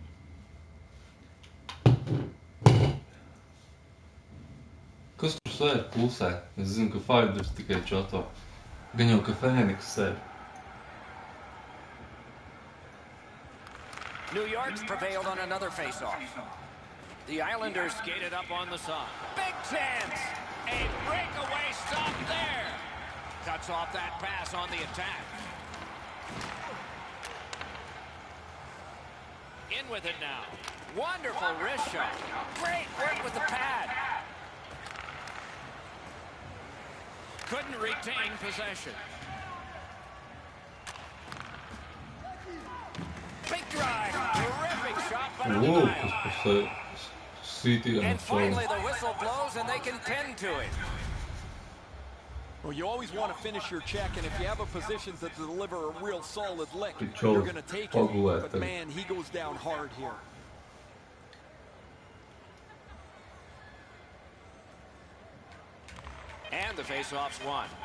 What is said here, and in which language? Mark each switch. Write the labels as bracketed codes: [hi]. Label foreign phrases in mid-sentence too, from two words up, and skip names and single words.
[lv] Kas tur sēd klusē? Es zinu, ka Faiders tikai čatā. Gan jau, ka Fēniks sēd. [en] New York's prevailed on another faceoff. The Islanders skated up on the side. Big chance! A breakaway stop there! Cuts off that pass on the attack. In with it now. Wonderful wrist shot. Great work with the pad. Couldn't retain possession. Big drive. Terrific shot by the Wow, Isles. [lv] kas par sītīgām [en] And finally [lv] čalu. [en] the whistle blows and they can tend to it. Well, you always want to finish your check, and if you have a position to deliver a real solid lick, Good you're job. going to take [lv] Pagulēt [en] it. But [lv] tagad. [en] man, he goes down hard here. And the faceoff's won.